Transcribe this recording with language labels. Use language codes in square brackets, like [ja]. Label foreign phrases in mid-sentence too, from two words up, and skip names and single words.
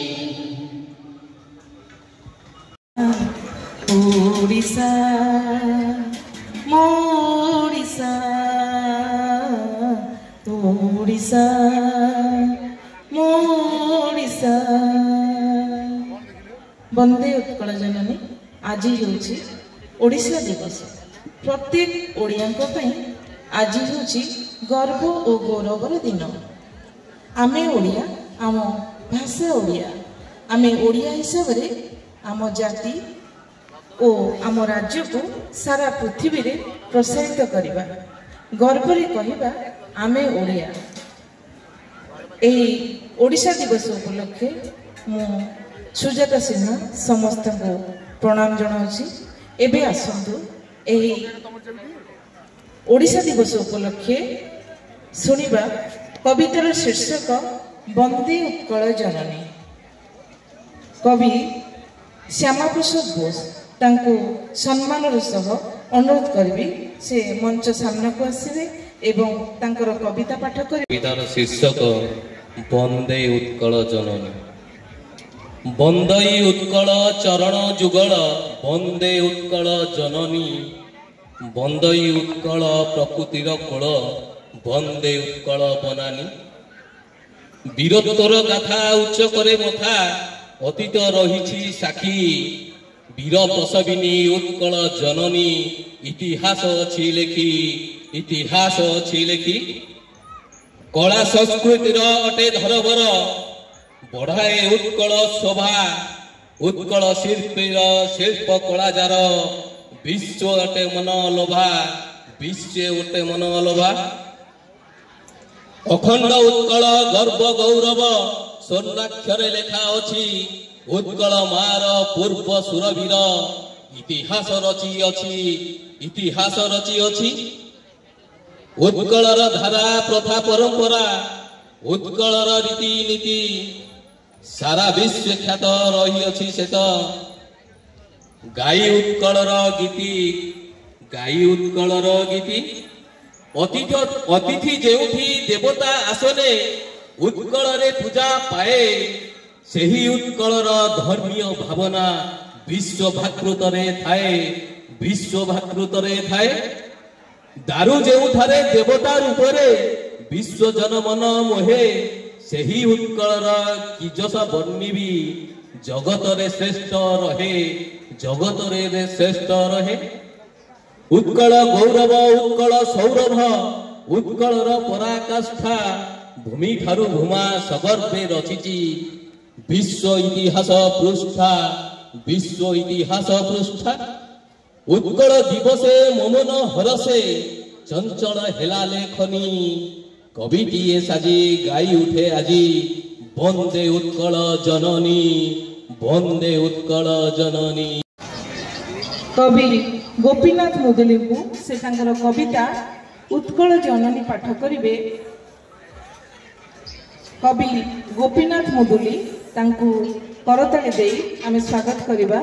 [or] ଓଡ଼ିଶା ମୋଡ଼ିଶା, ଓଡ଼ିଶା ମୋଡ଼ିଶା। ବନ୍ଦେ ଉତ୍କଳ ଜନନୀ ଆଜି ହେଉଛି ଓଡ଼ିଶା ଦିବସ। ପ୍ରତ୍ୟେକ ଓଡ଼ିଆଙ୍କ ପାଇଁ ଆଜି ହେଉଛି ଗର୍ବ ଔର ଗୌରବର ଦିନ। ଆମେ ଓଡ଼ିଆ, ଆମ ଭାଷା ଓଡ଼ିଆ, ଆମେ ଓଡ଼ିଆ ହିସାବ ରେ ଆମ ଜାତି ଔର ଆମ ରାଜ୍ୟ କୁ ସାରା ପୃଥିବୀ ରେ ପ୍ରସାରିତ କରିବା, ଗର୍ବ ରେ କହିବା ଆମେ ଓଡ଼ିଆ। ଏହି ଓଡ଼ିଶା ଦିବସ ଉପଲକ୍ଷେ ମୁଁ ସୁଜାତା ସିହ୍ନା ସମସ୍ତ କୁ ପ୍ରଣାମ ଜଣାଉଛି। ଏବେ ଆସନ୍ତୁ ଏହି ଓଡ଼ିଶା ଦିବସ ଉପଲକ୍ଷେ ଶୁଣିବା କବିତାର ଶୀର୍ଷକ ବନ୍ଦେ ଉତ୍କଳ ଜନନୀ। କବି ଶ୍ୟାମା ପ୍ରସାଦ ବୋସ ତାଙ୍କୁ ସମ୍ମାନର ସହ ଅନୁରୋଧ କରିବି ସେ ମଞ୍ଚ ସାମ୍ନା କୁ ଆସିବେ ଏବଂ ତାଙ୍କର କବିତା ପାଠ କରିବେ। କବିତାର ଶୀର୍ଷକ ବନ୍ଦେ ଉତ୍କଳ ଜନନୀ। ବନ୍ଦଇ ଉତ୍କଳ ଚରଣ ଯୁଗଳ, ବନ୍ଦେ ଉତ୍କଳ ଜନନୀ। ବନ୍ଦଇ ଉତ୍କଳ ପ୍ରକୃତିର କୋଳ, ବନ୍ଦେ ଉତ୍କଳ ବନାନୀ। ବୀରତ୍ୱର ଗାଥା ଉଚ୍ଚ କରେ ମଥା, ଅତୀତ ରହିଛି ସାକ୍ଷୀ। ବୀର ପ୍ରସବିନୀ ଉତ୍କଳ ଜନନୀ, ଇତିହାସ ଅଛି ଲେଖି, ଇତିହାସ ଅଛି ଲେଖି। କଳା ସଂସ୍କୃତିର ଅଟେ ଧରବର, ବଢ଼ାଏ ଉତ୍କଳ ଶୋଭା। ଉତ୍କଳ ଶିଳ୍ପୀର ଶିଳ୍ପ କଳାଜାର, ବିଶ୍ୱ ଅଟେ ମନ ଲୋଭା, ବିଶ୍ୱ ଅଟେ ମନ ଲୋଭା। ଅଖଣ୍ଡ ଉତ୍କଳ ଗର୍ବ ଗୌରବ, ସ୍ୱର୍ଣ୍ଣାକ୍ଷରେ ଲେଖା ଅଛି। ଉତ୍କଳ ମାର ପୂର୍ବ ସୁରବୀର, ଇତିହାସ ରଚି ଅଛି, ଇତିହାସ ରଚି ଅଛି। ଉତ୍କଳର ଧାରା ପ୍ରଥା ପରମ୍ପରା, ଉତ୍କଳର ରୀତିନୀତି ସାରା ବିଶ୍ୱ ଖ୍ୟାତ ରହି ଅଛି ସେତ ଗାଇ ଉତ୍କଳର ଗୀତି ଗାଇ ଉତ୍କଳର ଗୀତି ଅତିଥି ଯେଉଁଠି ଦେବତା ଆସନେ ଉତ୍କଳ ରେ ପୂଜା ପାଏ ସେହି ଉତ୍କଳର ଧର୍ମୀୟ ଭାବନା ବିଶ୍ୱ ଭ୍ରାତୃତ୍ୱରେ ଥାଏ ବିଶ୍ୱ ଭ୍ରାତୃତ୍ୱରେ ଥାଏ ଦାରୁ ଯେଉଁଠାରେ ଦେବତା ରୂପରେ ବିଶ୍ୱ ଜନମନ ମୋହେ ସେହି ଉତ୍କଳର କିଜସ ବର୍ଣ୍ଣିବି ଜଗତରେ ଶ୍ରେଷ୍ଠ ରହେ ଜଗତରେ ଶ୍ରେଷ୍ଠ ରହେ ଉତ୍କଳ ଗୌରବ ଉତ୍କଳ ସୌରଭ ଉତ୍କଳର ପରାକାଷ୍ଠା ଭୂମି ଠାରୁ ଭୂମା ସଗର୍ଭେ ରଚିଛି ବିଶ୍ୱ ଇତିହାସ ପୃଷ୍ଠା ବିଶ୍ୱ ଇତିହାସ ପୃଷ୍ଠା ଉତ୍କଳ ଦିବସେ ମମନ ହରଷେ ଚଞ୍ଚଳ ହେଲା ଲେଖନୀ କବିଟିଏ ସାଜି ଗାଇ ଉଠେ ଆଜି ବନ୍ଦେ ଉତ୍କଳ ଜନନୀ ବନ୍ଦେ ଉତ୍କଳ ଜନନୀ। କବି ଗୋପୀନାଥ ମୁଦୁଲି କୁ ସେ କବିତା ଉତ୍କଳ ଜନନୀ ପାଠ କରିବେ। କବି ଗୋପୀନାଥ ମୁଦୁଲି କରତାଳି ଦେ ଆମ ସ୍ୱାଗତ କରିବା।